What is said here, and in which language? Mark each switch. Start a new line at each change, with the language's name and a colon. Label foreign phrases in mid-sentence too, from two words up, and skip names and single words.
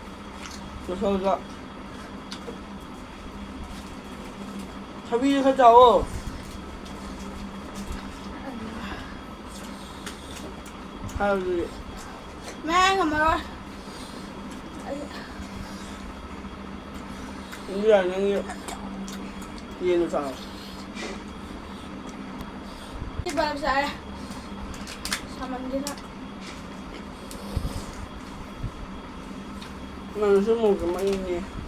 Chinese: 我说说，他比他早哦。还有这里，
Thai: แม่ทำไมวะ
Chinese: 你俩人也，也都啥？
Thai: ที่แบบใช้ทำมันดีนะ
Chinese: 那是么什么意思？